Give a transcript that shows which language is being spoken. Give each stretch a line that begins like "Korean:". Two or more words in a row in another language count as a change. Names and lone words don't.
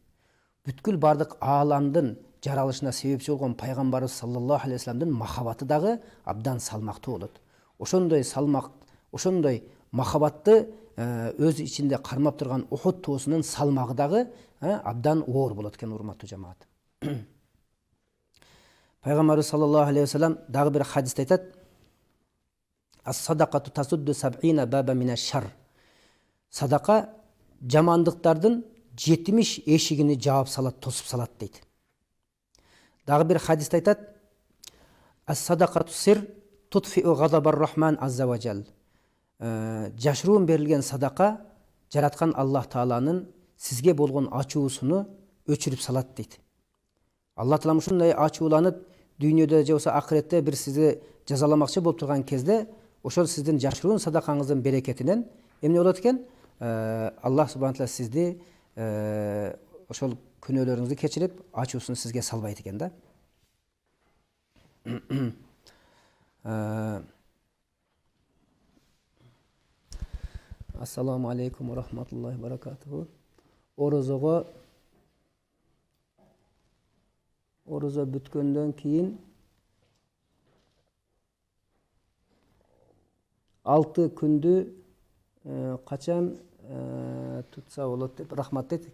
Kyrgyz: Бүткүл бардык ааламдын жаралышына себепчи болгон пайгамбарыбыз
Arabic: صلى الله عليه وسلم
Kyrgyz: махабаты дагы абдан салмактуу болот. Ошондой салмак, ошондой махабатты өз ичинде кармап турган Ухуд тоосунун салмагы дагы абдан оор болот экен, урматтуу жамаат. Пайгамбарыбыз
Arabic: صلى الله عليه وسلم
Kyrgyz: дагы бир хадисте айтат:
Arabic: الصدقة تسد سبعين بابا من الشر.
Kyrgyz: Садака жамандыктардын 70 эшигини жаап салат, тосуп салат дейт. Дагы бир хадисте айтат:
Arabic: الصدقة سر تطفئ غضب الرحمن عز وجل.
Kyrgyz: Жашыруун берилген садака жараткан Аллах Тааланын сизге болгон ачуусуну өчүрүп салат дейт. Алла Таалам ушундай ачууланып, дүйнөдө же болбосо акыретте бир сизди жазаламакчы болуп турган кезде ошол сиздин жашыруун садакаңыздын берекетинен эмне болот экен?
Arabic: الله سبحانه تعالى
Kyrgyz: сизди ошол күнөөлөрүңүздү кечирип, ачуусун сизге салбайт экен да.
Arabic: السلام عليكم ورحمة الله وبركاته.
Kyrgyz: Орозо бүткөндөн кийин 6 күндү качан tutsa болот деп рахмат дейт.